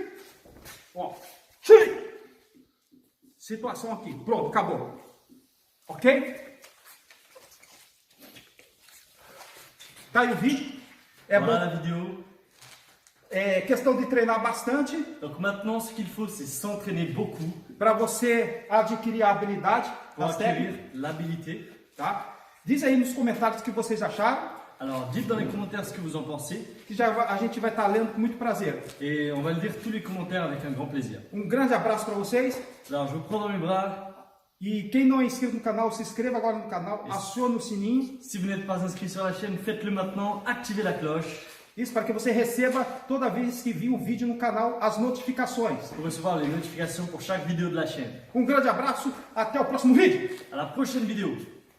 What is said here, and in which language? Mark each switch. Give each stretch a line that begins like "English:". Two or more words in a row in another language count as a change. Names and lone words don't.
Portuguese: Ó. Situação aqui. Pronto, acabou. Ok? Tá aí o vídeo. É voilà bom.
French: la vidéo.
Portuguese: É questão de treinar bastante.
French: Donc maintenant, ce qu'il faut, c'est s'entraîner beaucoup.
Portuguese: Para você adquirir a habilidade,
French: pour acquérir l'habilité.
Portuguese: Tá? Diz aí nos comentários o que vocês acharam.
French: Alors, dites dans les commentaires ce que vous en pensez.
Portuguese: Que a gente vai estar lendo com muito prazer.
French: Et on va lire tous les commentaires avec un grand plaisir.
Portuguese: Um grande abraço para vocês.
French: Alors, je vous prends dans mes bras.
Portuguese: E quem não é inscrito no canal, se inscreva agora no canal, acione o sininho.
French: Si vous n'êtes pas inscrit sur la chaîne, faites-le maintenant, activez la cloche.
Portuguese: Isso para que você receba toda vez que vir um vídeo no canal as notificações.
French: Pour recevoir les notifications pour chaque vidéo de la chaîne.
Portuguese: Um grande abraço, até o próximo vídeo.
French: À la prochaine vidéo.